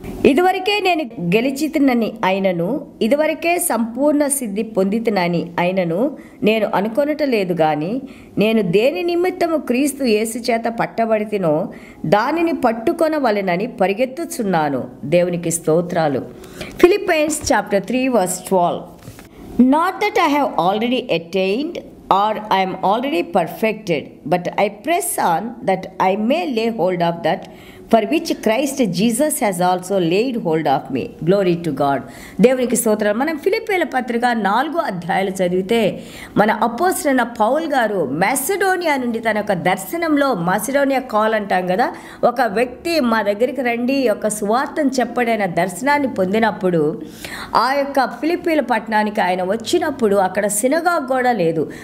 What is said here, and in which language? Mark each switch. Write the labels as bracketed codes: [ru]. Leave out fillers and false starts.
[te] ఇదివరకే నేను గెలిచితినని అయినను, ఇదివరకే సంపూర్ణ సిద్ధి పొందితినని అయినను నేను అనుకొనటలేదు గాని, నేను దేని నిమిత్తము క్రీస్తు యేసు చేత పట్టబడితినో దానిని పట్టుకొనవలెనని పరిగెత్తుచున్నాను. దేవునికి స్తోత్రాలు. Philippines chapter 3 verse 12. [en] Not that I have already attained or I am already perfected, but I press on that I may lay hold of that for which Christ Jesus has also laid hold of me. Glory to God. [te] దేవునికి స్తోత్రం. మనం ఫిలిప్పీల పత్రిక 4వ అధ్యాయాలు చదివితే మన అపోస్తలుడైన Paul గారు మాసిడోనియా నుండి తన యొక్క దర్శనంలో, మాసిడోనియా కాల్ అంటాం కదా, ఒక వ్యక్తి మా దగ్గరికి రండి ఒక సువార్తను చెప్పడైన దర్శనాన్ని పొందినప్పుడు ఆ యొక్క ఫిలిప్పీల పట్టణానికి ఆయన వచ్చినప్పుడు అక్కడ సినగాగ్ కూడా లేదు.